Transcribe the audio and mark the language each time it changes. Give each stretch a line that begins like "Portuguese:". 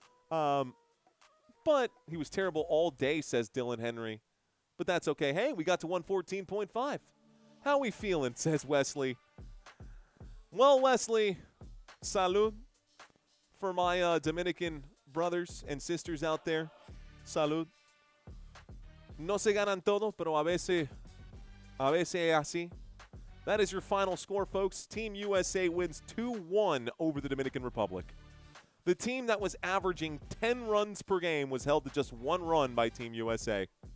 English: But he was terrible all day, says Dylan Henry. But that's okay. Hey, we got to 114.5. How we feeling, says Wesley. Well, Wesley, salud for my Dominican brothers and sisters out there.
Spanish: Salud. No se ganan todo, pero a veces es así.
English: That is your final score, folks. Team USA wins 2-1 over the Dominican Republic. The team that was averaging 10 runs per game was held to just 1 run by Team USA.